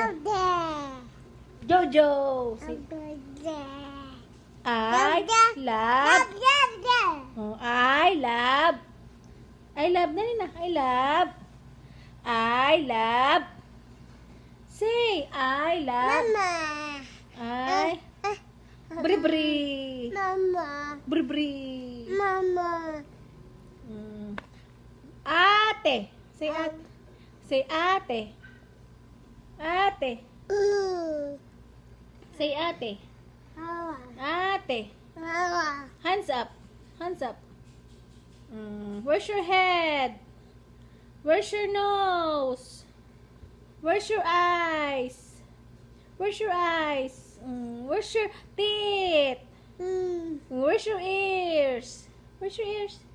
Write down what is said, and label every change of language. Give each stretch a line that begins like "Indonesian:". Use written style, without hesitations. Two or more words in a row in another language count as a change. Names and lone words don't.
English: Jojo. Say, I love. Oh, I love. I love.
Filipino: Dali na.
English: I love. I love. Say, I love. I. Beri-beri. Beri-beri. Ate. Say ate. Say ate. Ate. Say ate. Ate. Hands up. Hands up. Where's your head? Where's your nose? Where's your eyes? Where's your eyes? Where's your teeth? Where's your ears? Where's your ears?